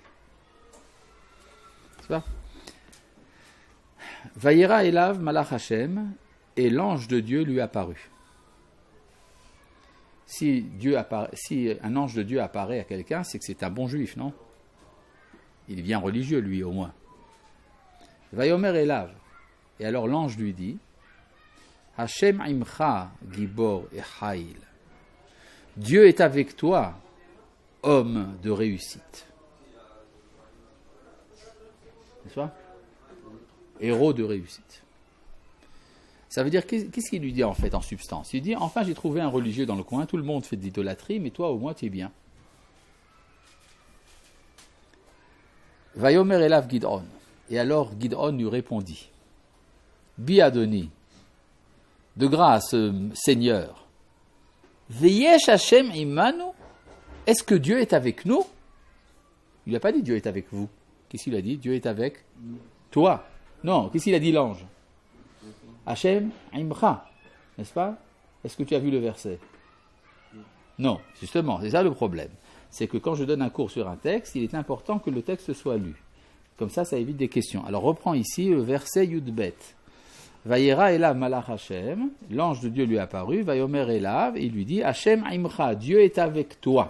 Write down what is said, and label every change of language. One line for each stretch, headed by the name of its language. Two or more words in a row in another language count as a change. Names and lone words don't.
French: C'est ça?
Hebrew: וירא אליו מלאך השם,
French: et l'ange de Dieu lui apparut. Si un ange de Dieu apparaît à quelqu'un, c'est que c'est un bon juif, non? Il est bien religieux, lui, au moins.
Hebrew: ויאמר אליו.
French: Et alors l'ange lui dit,
Hebrew: השם עמך גבור החיל.
French: Dieu est avec toi, homme de réussite. N'est-ce pas? Héros de réussite. Ça veut dire, qu'est-ce qu'il lui dit en fait, en substance? Il dit, enfin j'ai trouvé un religieux dans le coin, tout le monde fait de l'idolâtrie, mais toi au moins tu es bien.
Hebrew: ויאמר אליו גדעון.
French: Et alors Gidon lui répondit,
Hebrew: בי אדני,
French: de grâce, Seigneur,
Hebrew: ויש השם עמנו,
French: est-ce que Dieu est avec nous? Il n'a pas dit Dieu est avec vous. Qu'est-ce qu'il a dit? Dieu est avec toi. Non, qu'est-ce qu'il a dit l'ange?
Hebrew: השם עמך,
French: n'est-ce pas? Est-ce que tu as vu le verset? Non, justement, c'est ça le problème. C'est que quand je donne un cours sur un texte, il est important que le texte soit lu. Comme ça évite des questions. Alors reprends ici le verset Yudbet.
Hebrew: וירא אליו מלאך השם,
French: l'ange de Dieu lui est apparu,
Hebrew: ויאמר אליו,
French: et il lui dit,
Hebrew: השם עמך,
French: Dieu est avec toi.